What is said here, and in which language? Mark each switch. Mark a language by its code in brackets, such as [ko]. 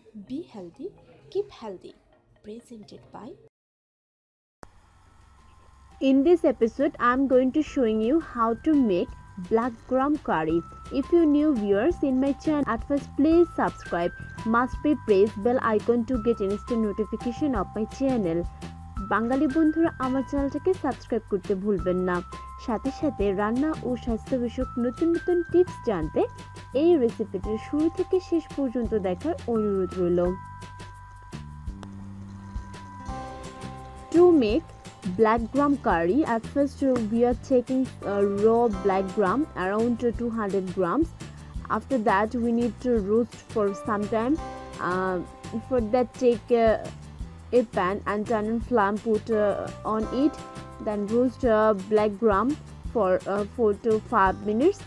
[en] Be healthy, keep healthy. Presented by. In this episode, I am going to showing you how to make black gram curry. If you new viewers in my channel, at first please subscribe. Must be press bell icon to get instant notification of my channel. [bn] বাঙালি বন্ধুরা আমার চ্যানেলটাকে subscribe করতে ভুলবেন না। সাথে সাথে রান্না ও স্বাস্থ্য বিষয়ক নতুন নতুন টিপস জানতে এই রেসিপিটি শুরু থেকে শেষ পর্যন্ত দেখার অনুরোধ রইল। [en] To make black gram curry, at first we are taking raw black gram around 200 grams. After that we need to roast for some time. For that take a pan and turn on flame, put on it, then roast black gram for 4 to 5 minutes.